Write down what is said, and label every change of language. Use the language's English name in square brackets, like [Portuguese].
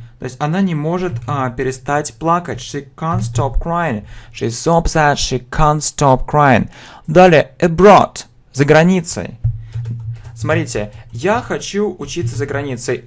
[Russian] То есть она не может перестать плакать. [English] She can't stop crying. She's so upset, she can't stop crying. [Russian] Далее, [English] abroad. [Russian] За границей. Смотрите, я хочу учиться за границей.